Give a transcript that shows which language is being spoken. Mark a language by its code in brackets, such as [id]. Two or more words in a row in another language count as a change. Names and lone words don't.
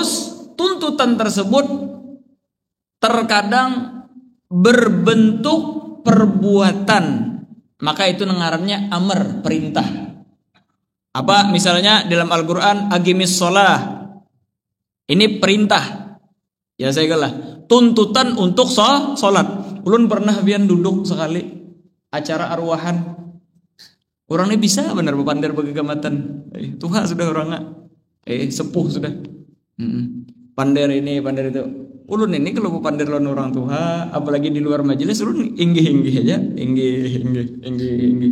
[id] Terus tuntutan tersebut terkadang berbentuk perbuatan, maka itu ngarannya amr, perintah. Apa misalnya dalam Al-Qur'an [ar] aqimis shalah. [id] Ini perintah. Ya saya galah. Tuntutan untuk salat. [bjn] Ulun pernah bian duduk sekali acara arwahan. Orang ini bisa benar bepander begegamatan. Tuhan sudah orangnya. Sepuh sudah. Pander ini, pander itu. Ulun ini kalau bepander lawan orang tua, apalagi di luar majelis, ulun inggih aja, inggih.